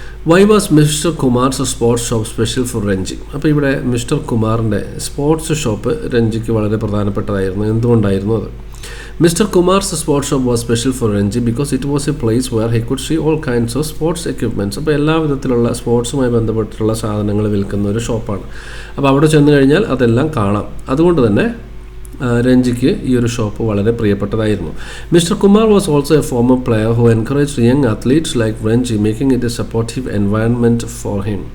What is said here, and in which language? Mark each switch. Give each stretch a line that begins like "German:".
English: Why was mister Kumar's sports shop special for Ranji.
Malayalam: അപ്പോൾ ഇവിടെ mister കുമാറിൻ്റെ സ്പോർട്സ് ഷോപ്പ് രഞ്ജിക്ക് വളരെ പ്രധാനപ്പെട്ടതായിരുന്നു. എന്തുകൊണ്ടായിരുന്നു അത്? Mr.
English: Kumar's sports shop was special for Ranji because it was a place where he could see all kinds of sports equipments.
Malayalam: അപ്പോൾ എല്ലാ വിധത്തിലുള്ള സ്പോർട്സുമായി ബന്ധപ്പെട്ടിട്ടുള്ള സാധനങ്ങൾ വിൽക്കുന്ന ഒരു ഷോപ്പാണ്. അപ്പോൾ അവിടെ ചെന്ന് കഴിഞ്ഞാൽ അതെല്ലാം കാണാം. അതുകൊണ്ട് തന്നെ രഞ്ജിക്ക് ഈ ഒരു ഷോപ്പ് വളരെ പ്രിയപ്പെട്ടതായിരുന്നു.
English: Mister Kumar was also a former player who encourage young athletes like Ranji making it a supportive environment for him.